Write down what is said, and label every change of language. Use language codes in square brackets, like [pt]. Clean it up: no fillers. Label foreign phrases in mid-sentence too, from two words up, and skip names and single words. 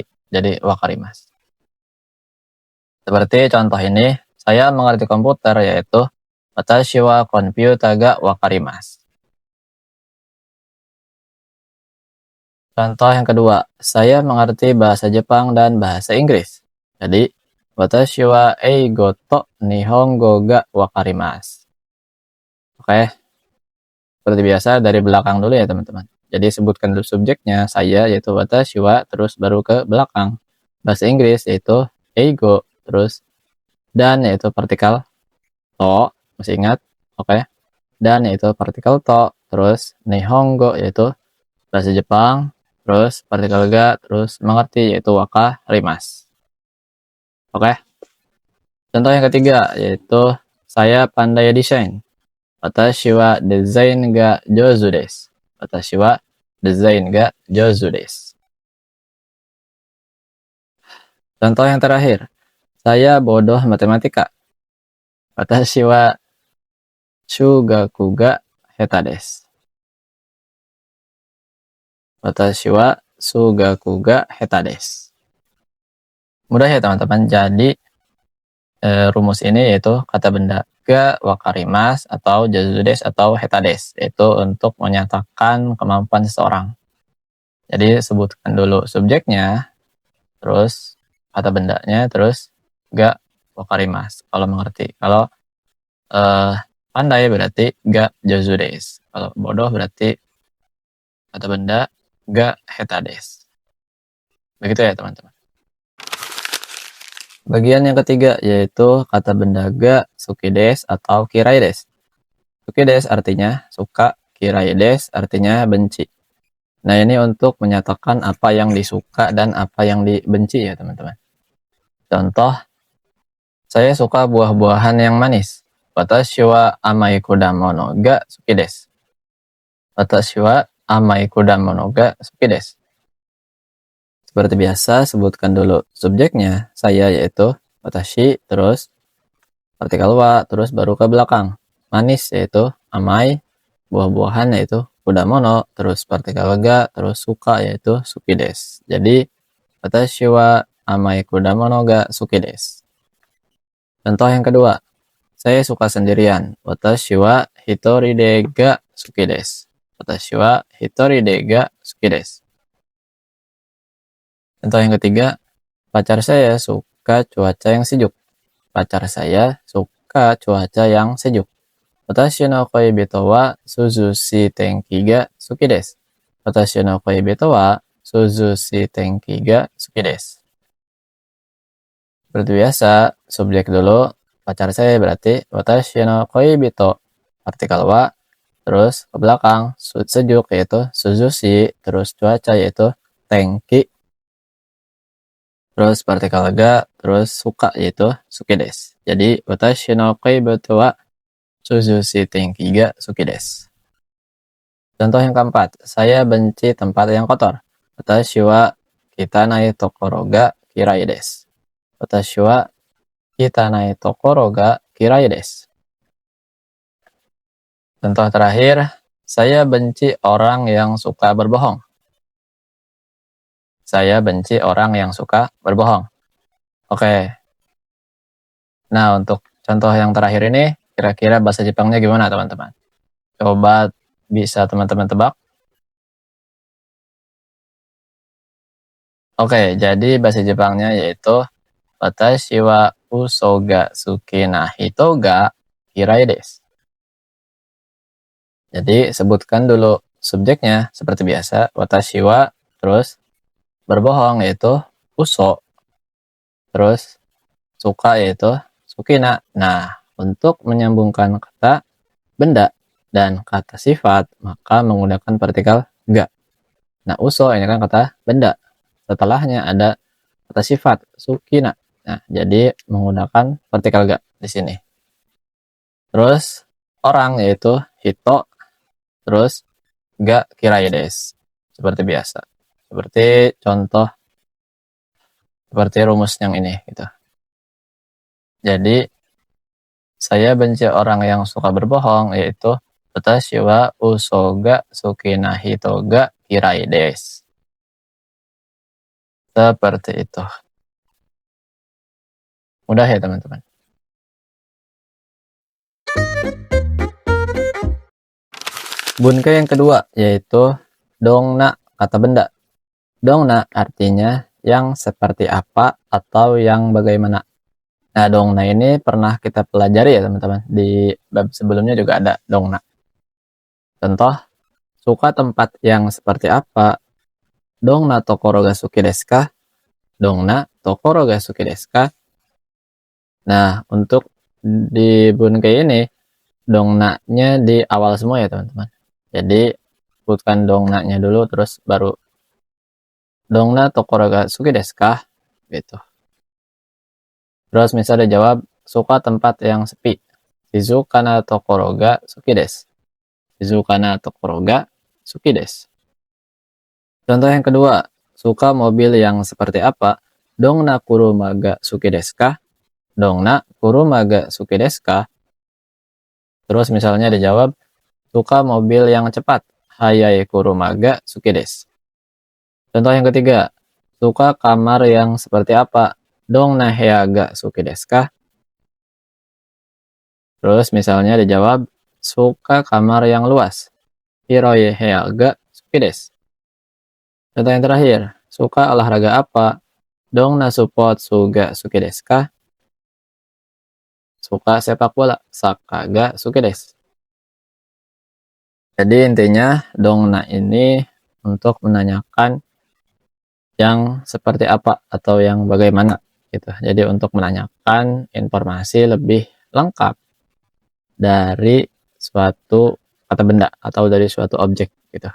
[id] Jadi wakarimas. Seperti contoh ini, saya mengerti komputer yaitu [ja] 私はコンピュータが分かります. [id] Contoh yang kedua, saya mengerti bahasa Jepang dan bahasa Inggris. Jadi, [ja] 私は英語と日本語が分かります. [id] Oke, seperti biasa dari belakang dulu ya teman-teman. Jadi sebutkan dulu subjeknya, saya yaitu [ja] 私は, [id] terus baru ke belakang. Bahasa Inggris yaitu eigo, terus dan yaitu partikel to, masih ingat? Oke. Dan yaitu partikel to, terus nihongo yaitu bahasa Jepang, terus partikel ga, terus mengerti yaitu wakarimasu. Oke. Contoh yang ketiga yaitu saya pandai desain. [ja] 私はデザインが上手です. 私はデザインが上手です. [id] Contoh yang terakhir, saya bodoh matematika. [ja] 私は数学が下手です. 私は数学が下手です. [id] Mudah ya teman-teman. Jadi rumus ini yaitu kata benda [ja] が分かります [id] atau [ja] 上手です [id] atau [ja] 下手です, [id] yaitu untuk menyatakan kemampuan seseorang. Jadi sebutkan dulu subjeknya, terus kata bendanya, terus [ja] が分かります [id] kalau mengerti. Kalau pandai berarti [ja] が上手です. [id] Kalau bodoh berarti kata benda [ja] が下手です. [id] Begitu ya teman-teman. Bagian yang ketiga yaitu kata benda [ja] が好きです [id] atau [ja] 嫌いです. 好きです [id] artinya suka, [ja] 嫌いです [id] artinya benci. Nah, ini untuk menyatakan apa yang disuka dan apa yang dibenci ya teman-teman. Contoh, saya suka buah-buahan yang manis. [ja] 私は甘い果物が好きです. 私は甘い果物が好きです. [id] Seperti biasa, sebutkan dulu subjeknya, saya yaitu watashi, terus partikel wa, terus baru ke belakang. Manis yaitu amai, buah-buahan yaitu kudamono, terus partikel ga, terus suka yaitu [ja] 好きです. [id] Jadi, [ja] 私は甘い果物が好きです. [id] Contoh yang kedua, saya suka sendirian. [ja] 私は一人でが好きです. 私は一人でが好きです. [id] Contoh yang ketiga, pacar saya suka cuaca yang sejuk. Pacar saya suka cuaca yang sejuk. [ja] 私の恋人は涼しい天気が好きです. 私の恋人は涼しい天気が好きです. [id] Seperti biasa, subjek dulu, pacar saya berarti [ja] 私の恋人, [id] partikel wa, terus ke belakang, sejuk yaitu suzushi, terus cuaca yaitu tenki, terus partikel ga, terus suka yaitu [ja] 好きです. [id] Jadi, [ja] 私の恋人は涼しい天気が好きです. [id] Contoh yang keempat, saya benci tempat yang kotor. [ja] 私は汚い所が嫌いです. 私は汚い所が嫌いです. [id] Contoh terakhir, Saya benci orang yang suka berbohong. Saya benci orang yang suka berbohong. Oke. Nah, untuk contoh yang terakhir ini, kira-kira bahasa Jepangnya gimana, teman-teman? Coba bisa teman-teman tebak. Oke, jadi bahasa Jepangnya yaitu [ja] 私は嘘が好きな人が嫌いです. [id] Jadi sebutkan dulu subjeknya seperti biasa, [ja] 私は, [id] terus berbohong yaitu uso, terus suka yaitu sukina. Nah, untuk menyambungkan kata benda dan kata sifat, maka menggunakan partikel ga. Nah, uso ini kan kata benda. Setelahnya ada kata sifat sukina. Nah, jadi menggunakan partikel ga di sini. Terus orang yaitu hito, terus [ja] が嫌いです. [id] Seperti biasa. Seperti contoh, seperti rumus yang ini gitu. Jadi saya benci orang yang suka berbohong, yaitu [ja] 私は嘘が好きな人が嫌いです. [id] Seperti itu. Mudah ya, teman-teman. Bunkai yang kedua yaitu dongna, kata benda. Dongna artinya yang seperti apa atau yang bagaimana. Nah, dongna ini pernah kita pelajari ya, teman-teman. Di bab sebelumnya juga ada dongna. Contoh, suka tempat yang seperti apa? [ja] どんな所が好きですか？どんな所が好きですか? [id] Nah, untuk di bunkai ini, dongna-nya di awal semua ya, teman-teman. Jadi, sebutkan dongna-nya dulu, terus baru [ja] どんな所が好きですか? [id] Gitu. Terus misalnya jawab, suka tempat yang sepi. [ja] 静かな所が好きです。静かな所が好きです. [id] Contoh yang kedua, suka mobil yang seperti apa? [ja] どんな車が好きですか？どんな車が好きですか? [id] Terus misalnya dijawab, suka mobil yang cepat. [ja] 速い車が好きです. [id] Contoh yang ketiga, suka kamar yang seperti apa? [ja] どんな部屋が好きですか? [id] Terus misalnya dijawab, suka kamar yang luas. [ja] 広い部屋が好きです. [id] Contoh yang terakhir, suka olahraga apa? [ja] どんなスポーツが好きですか? [id] Suka sepak bola. [ja] サッカーが好きです. [id] Jadi intinya dongna ini untuk menanyakan yang seperti apa atau yang bagaimana gitu. Jadi untuk menanyakan informasi lebih lengkap dari suatu kata benda atau dari suatu objek gitu.